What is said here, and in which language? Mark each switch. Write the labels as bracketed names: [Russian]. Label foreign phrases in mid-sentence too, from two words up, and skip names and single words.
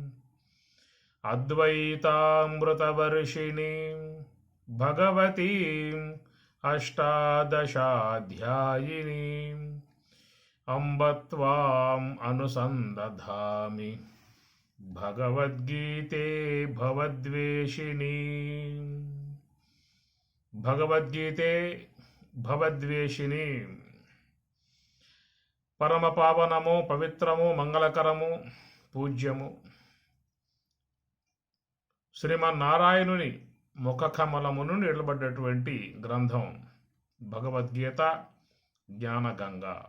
[Sanskrit] अद्वैतामृतवर्षिणीं भगवतीम् अष्टादशाध्यायिनीम् अम्ब त्वाम् अनुसन्दधामि भगवद्गीते भवद्वेषिणी। भगवद्गीते భవద్వేషిణి. [Telugu] పరమ పావనము, పవిత్రము, మంగళకరము, పూజ్యము శ్రీమన్నారాయణుని ముఖకమలము నుండి నిలబడ్డటువంటి గ్రంథం భగవద్గీత జ్ఞానగంగ.